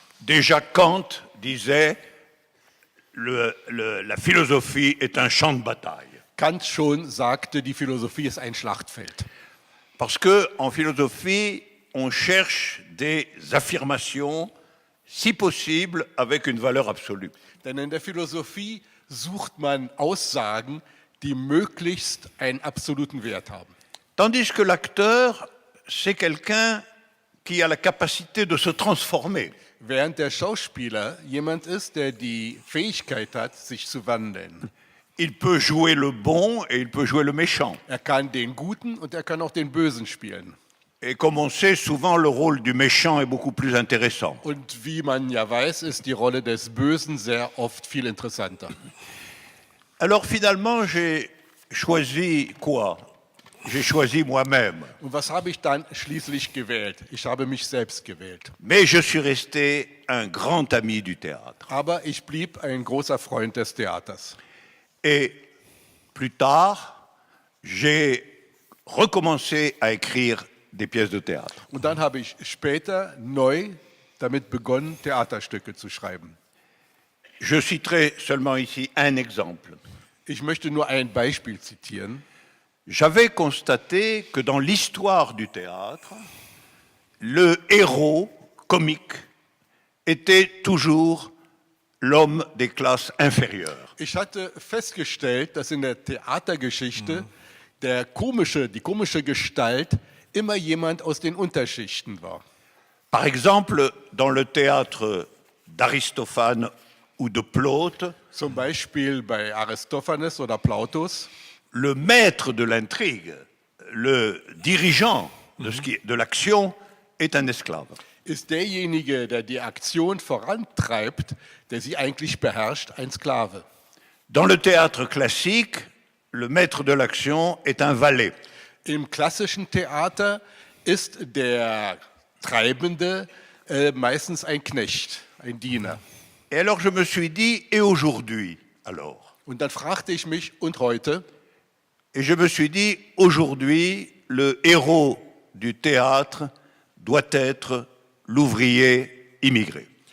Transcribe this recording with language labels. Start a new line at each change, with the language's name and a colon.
French: Déjà Kant disait, la philosophie est un champ de bataille.
German: Kant schon sagte, die Philosophie ist ein Schlachtfeld.
French: Parce que en philosophie, on cherche des affirmations, si possible, avec une valeur absolue.
German: Denn in der Philosophie sucht man Aussagen, die möglichst einen absoluten Wert haben.
French: Tandis que l'acteur, c'est quelqu'un qui a la capacité de se transformer.
German: Während der Schauspieler jemand ist, der die Fähigkeit hat, sich zu wandeln.
French: Il peut jouer le bon et il peut jouer le méchant.
German: Er kann den Guten und er kann auch den Bösen spielen.
French: Et comme on sait, souvent le rôle du méchant est beaucoup plus intéressant.
German: Und wie man ja weiß, ist die Rolle des Bösen sehr oft viel interessanter.
French: Alors finalement, j'ai choisi quoi? J'ai choisi moi-même.
German: Und was habe ich dann schließlich gewählt? Ich habe mich selbst gewählt.
French: Mais je suis resté un grand ami du théâtre.
German: Aber ich blieb ein großer Freund des Theaters.
French: Et plus tard, j'ai recommencé à écrire des pièces de théâtre.
German: Und dann habe ich später neu damit begonnen, Theaterstücke zu schreiben.
French: Je citerai seulement ici un exemple.
German: Ich möchte nur ein Beispiel zitieren.
French: J'avais constaté que dans l'histoire du théâtre, le héros comique était toujours l'homme des classes inférieures.
German: Ich hatte festgestellt, dass in der Theatergeschichte die komische Gestalt immer jemand aus den Unterschichten war.
French: Par exemple, dans le théâtre d'Aristophane ou de Plaute,
German: Zum Beispiel bei Aristophanes oder Plautus.
French: le maître de l'intrigue, le dirigeant de l'action, est un esclave.
German: Ist derjenige, der die Aktion vorantreibt, der sie eigentlich beherrscht, ein Sklave.
French: Dans le théâtre classique, le maître de l'action est un valet.
German: Im klassischen Theater ist der Treibende meistens ein Knecht, ein Diener.
French: Et alors je me suis dit, et aujourd'hui alors?
German: Und dann fragte ich mich, und heute?
French: Et je me suis dit, aujourd'hui, le héros du théâtre doit être l'ouvrier immigré.